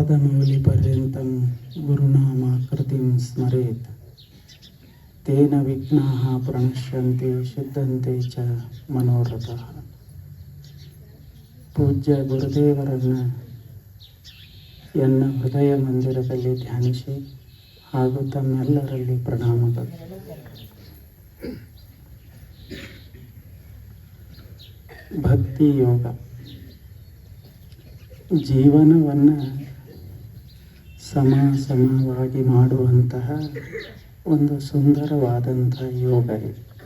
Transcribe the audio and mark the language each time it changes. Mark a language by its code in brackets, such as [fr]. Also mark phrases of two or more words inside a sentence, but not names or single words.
[sa] आपादमौलिपर्यन्तं गुरुनामाकृतिं स्मरेत् तेन विघ्नाः प्रणश्यन्ते सिद्धन्ते च मनोरथः. [kn] ಪೂಜ್ಯ ಗುರುದೇವರನ್ನು ಎನ್ನ ಹೃದಯ ಮಂದಿರದಲ್ಲಿ ಧ್ಯಾನಿಸಿ ಹಾಗೂ ತಮ್ಮೆಲ್ಲರಲ್ಲಿ ಪ್ರಣಾಮಗಳು. ಭಕ್ತಿ ಯೋಗ ಜೀವನವನ್ನು ಸಮವಾಗಿ ಮಾಡುವಂತಹ ಒಂದು ಸುಂದರವಾದಂಥ ಯೋಗ ಇದೆ.